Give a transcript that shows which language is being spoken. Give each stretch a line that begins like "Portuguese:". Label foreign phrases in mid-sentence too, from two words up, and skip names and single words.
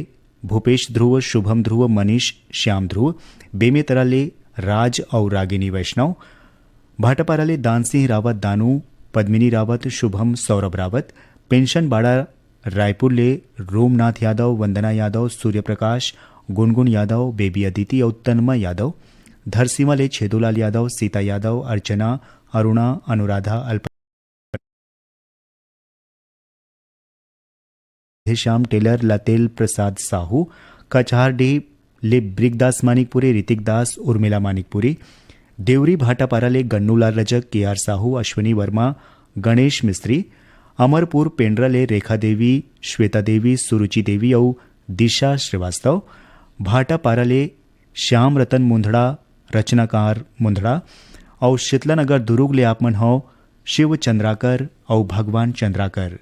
Chhattisgarhi: भूपेश ध्रुव, शुभम ध्रुव, मनीष श्याम ध्रुव, बेमेतरा ले राज और रागिनी वैष्णव, भाटापारा ले दान सिंह रावत, दानू, पद्मिनी रावत, शुभम, सौरभ रावत, पेंशन बाड़ा रायपुर ले रोमनाथ यादव, वंदना यादव, सूर्य प्रकाश, गुनगुन यादव, बेबी अदिति और तन्मय यादव, धरसीमा ले छेदूलाल यादव, सीता यादव, अर्चना, अरुणा, अनुराधा, अल्प श्याम टेलर, लतेल प्रसाद साहू, कचहारडीह ले ब्रिकदास मानिकपुरी, ऋतिक दास, उर्मिला मानिकपुरी, देवरी भाटापारा ले गन्नूलाल रजक, के आर साहू, अश्विनी वर्मा, गणेश मिस्त्री, अमरपुर पेंड्रा ले रेखा देवी, श्वेता देवी, सुरुचि देवी और दिशा श्रीवास्तव, भाटापारा ले श्याम रतन मुंदड़ा, रचनाकार मुंदड़ा, और शीतलानगर दुर्ग ले आप मन हो शिव चंद्राकर और भगवान चंद्राकर।